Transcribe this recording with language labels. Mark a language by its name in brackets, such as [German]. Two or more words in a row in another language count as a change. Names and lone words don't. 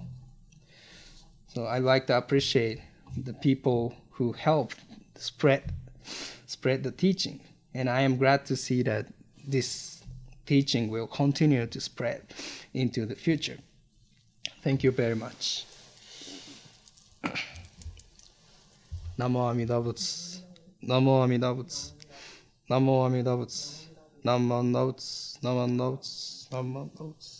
[English] So I like to appreciate the people who helped spread the teaching. And I am glad to see that this teaching will continue to spread into the future. Thank you very much. [Sanskrit] Namo Amida Buddha. Namo Amida Buddha. Namo Amida Buddha. Namo Amida Buddha. Namo Amida Buddha. Namo Amida Buddha.